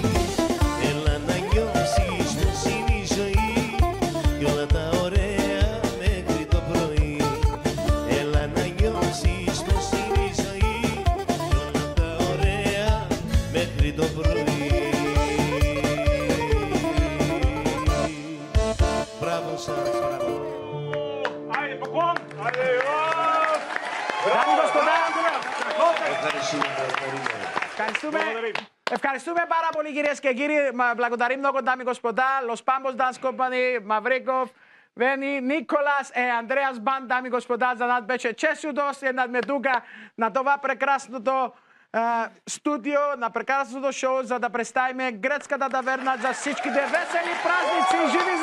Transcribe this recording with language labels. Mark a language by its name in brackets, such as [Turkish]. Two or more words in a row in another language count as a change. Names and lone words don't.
[Greek] Έλα να νιώσεις πως είναι η ζωή κι όλα τα ωραία μέχρι το πρωί. Έλα να νιώσεις πως είναι η ζωή κι όλα τα ωραία μέχρι το πρωί. Μπράβο σας, μπράβο. [Bulgarian] Айде, поклон! Айде, Дами и господа, [Greek] Ευχαριστούμε. ευχαριστούμε πάρα πολύ κυρίες και κύριοι. [Bulgarian] Благодарим много, дами и господа. Los Pambos Dance Company, Мавриков, Вени, Николас и Андреас Банд, дами и господа. За нас беше чест и удоволствие на тук на това прекрасното студио, на прекрасното шоу, за да представим гръцката таверна за всичките весели празници.